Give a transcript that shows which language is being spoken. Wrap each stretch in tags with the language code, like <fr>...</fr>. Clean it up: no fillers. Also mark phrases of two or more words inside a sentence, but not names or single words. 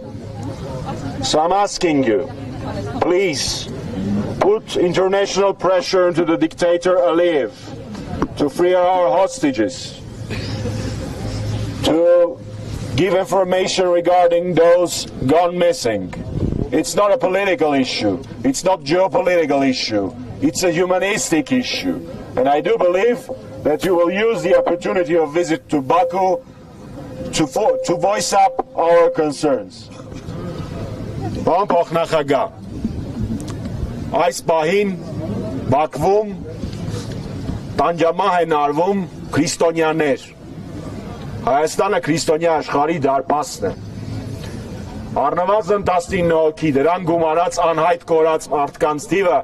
<en>So I'm asking you, please put international pressure into the dictator Aliyev to free our hostages, to give information regarding those gone missing. It's not a political issue, it's not a geopolitical issue, it's a humanistic issue. And I do believe that you will use the opportunity of visit to Baku to voice up our concerns.</en> <hy>Պարոն փոխնախագահ, այս պահին Բաքվում տանջամահ են արվում քրիստոնյաներ։ Հայաստանը քրիստոնյա աշխարհի դարպասն է։ Առնվազն 19 հոգի դրան գումարած անհայտ կորած մարդկանց թիվը,</hy>